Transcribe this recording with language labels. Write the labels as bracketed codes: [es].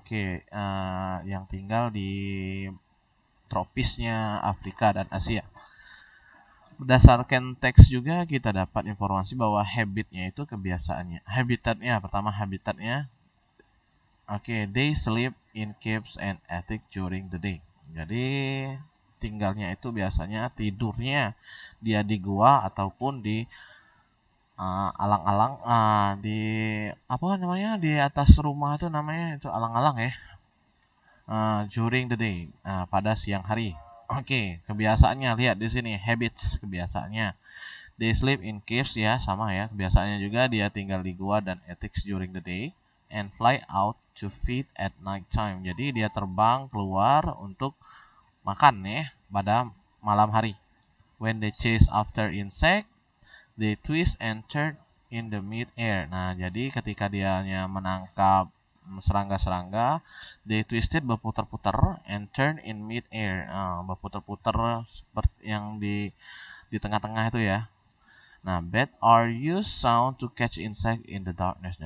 [id] Oke, yang tinggal di tropisnya Afrika dan Asia. Berdasarkan teks juga kita dapat informasi bahwa habitnya itu kebiasaannya. Habitatnya. [en] Oke, they sleep in caves and attic during the day. [id] Jadi tinggalnya itu biasanya tidurnya dia di gua ataupun di alang-alang di apa namanya di atas rumah itu namanya itu alang-alang ya. [en] During the day [id] pada siang hari. Oke, kebiasaannya lihat di sini habits kebiasaannya. [en] They sleep in caves [id] ya sama ya kebiasaannya juga dia tinggal di gua dan [en] attics during the day and fly out to feed at night time. [id] Jadi dia terbang keluar untuk makan ya pada malam hari. [en] When they chase after insect, they twist and turn in the mid-air. [id] Nah, jadi ketika dianya menangkap serangga-serangga, [en] they twisted [id] berputar-putar [en] and turn in mid-air. [id] Berputar-putar seperti yang di tengah-tengah itu ya. [en] Nah, bat are used sound to catch insect in the darkness.